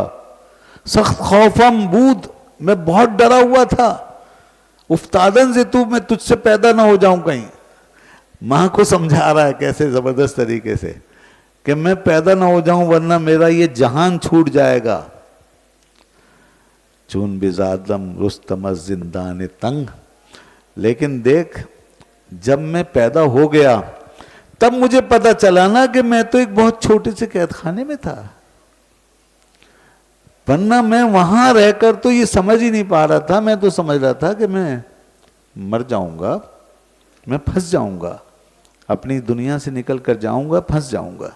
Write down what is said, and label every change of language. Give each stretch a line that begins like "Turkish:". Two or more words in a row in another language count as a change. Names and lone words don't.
Persian: سخت خوفم بود،
Urdu: میں بہت ڈرا ہوا تھا. افتادن سے تو، میں تجھ سے پیدا نہ ہو جاؤں کہیں. ماں کو سمجھا رہا ہے کیسے زبردست طریقے سے کہ میں پیدا نہ ہو جاؤں ورنہ میرا یہ جہان چھوٹ جائے گا.
Persian: چون بزادم رستم زندان تنگ،
Urdu: لیکن دیکھ جب میں پیدا ہو گیا تب مجھے پتا چلا نا کہ میں تو ایک بہت چھوٹے سے قید خانے میں تھا، ورنہ میں وہاں رہ کر تو یہ سمجھ ہی نہیں پا رہا تھا. میں تو سمجھ رہا تھا کہ میں مر جاؤں گا، میں پھنس جاؤں گا، اپنی دنیا سے نکل کر جاؤں گا، پھنس جاؤں گا.